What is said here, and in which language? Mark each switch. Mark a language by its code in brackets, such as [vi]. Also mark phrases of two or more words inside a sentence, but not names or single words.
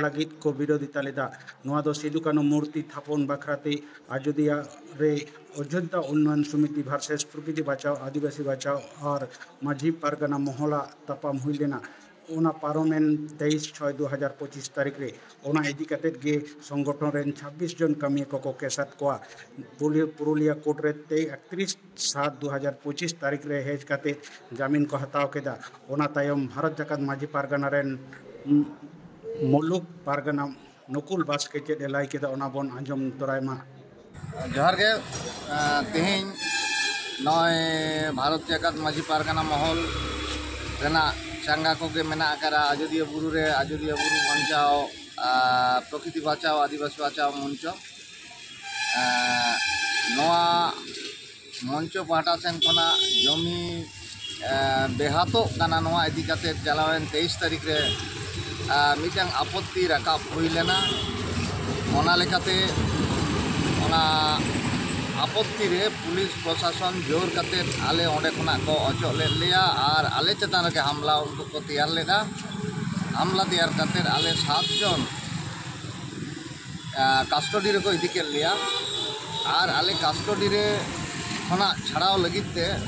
[sat] लागिद को विरोधिता लेदा नोआ दो सिदु कानु मूर्ति थापन बाखराते आजोदिया रे अयोध्या उन्नयन समिति भार्सेस प्रकृति [hi] बचाओ आदिवासी बचाओ [sat] और माझी पारगना मोहला तपाम हुई लेना ओना पारोमेन 23/6/2025 तारीख रे ओना इदी कतेत गे संगठन रेन 26 जन कमी को केसात कोआ पुरुलिया कोर्ट रे 31/7/2025 तारीख रे हेज कतेत जामीन को हताव केदा ओना तायम भारत जाकात माझी पारगना रेन मुलुक पारगना नकुल बास्के चेद लाई केदा ओना बोन आंजम तोरायमा जोहार गे तेहें नय भारत जाकात माझी पारगना महल रेना चांगा को के मेना करा आजोदिया बुरु बचाओ प्रकृति बचाओ आदिवासी बचाओ मंच नवा मंच पाटा सेन खना जमी बेहातो काना नवा इदी काते चलावेन 23 तारीख रे मिटांग आपत्ति राकाब हुई लेना ओना लेकाते ओना आपत्ति रे [hi] पुलिस प्रशासन [sat] जोर करते आले ओंडे खना को अचो ले लिया और आले चेतान रे हमला उनको को तैयार लेदा हमला तैयार करते आले 7 जन कास्टडी रे को इदी के लिया और आले कास्टडी रे खना छाड़ाव लगिते